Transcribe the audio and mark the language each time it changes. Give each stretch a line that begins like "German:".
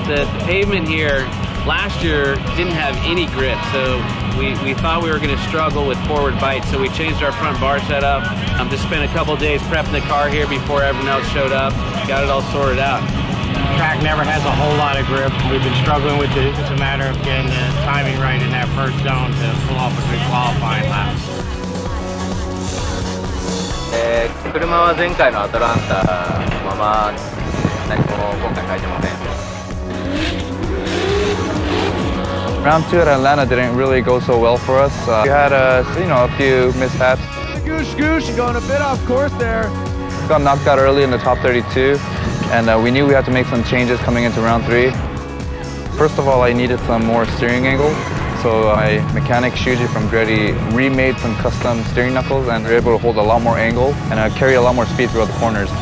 English: The pavement here last year didn't have any grip, so we thought we were going to struggle with forward bites, so we changed our front bar setup. Just spent a couple days prepping the car here before everyone else showed up. Got it all sorted out. The track never has a whole lot of grip. We've been struggling with it. It's a matter of getting the timing right in that first zone to pull off a good qualifying lap.
Japanese: 車は前回のアトランタのまま何も今回変えてません。
English: Round 2 at Atlanta didn't really go so well for us. We had a few mishaps. Goosh, going a bit off course there. Got knocked out early in the top 32, and we knew we had to make some changes coming into round 3. First of all, I needed some more steering angle. So my mechanic Shuji from Greddy remade some custom steering knuckles, and we were able to hold a lot more angle and carry a lot more speed throughout the corners.